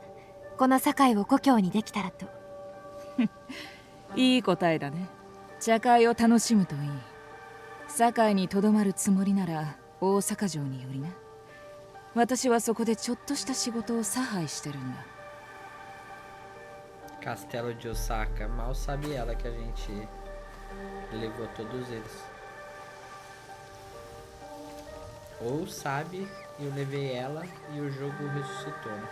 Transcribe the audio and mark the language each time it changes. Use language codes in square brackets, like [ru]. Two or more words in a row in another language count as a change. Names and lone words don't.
[ja] この堺を故郷にできたらと。いい答えだね。茶会を楽しむといい。堺にとどまるつもりなら大阪城によりな。私はそこでちょっとした仕事を差配してるんだ。 [pt] Castelo de Osaka. Mal sabe ela que a gente levou todos eles. Ou sabe e eu levei ela e o jogo ressuscitou, né?